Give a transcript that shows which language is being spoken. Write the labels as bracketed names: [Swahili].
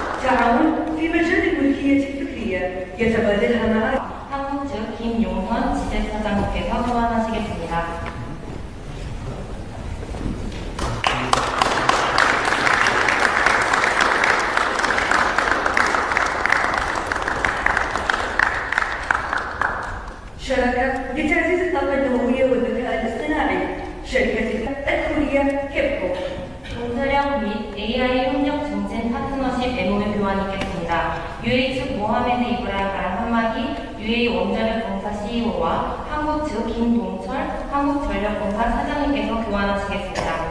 [Arabic] تعاون في مجال الملكية الفكرية يتبادلها مع [Korean] 한국 측 김용선 지재사장님께서 교환하시겠습니다. [Arabic] شراكة لتعزيز الطاقة النووية والذكاء الاصطناعي شركة الكورية كيبكو. [Korean] 동서령 및 AI 협력 증진 파트너십 MOU 교환이 있겠습니다. UAE 측 모하메드 이브라임 알함마디 UAE 원자력 공사 CEO와 한국 측 김동철 한국전력공사 사장님께서 교환하시겠습니다.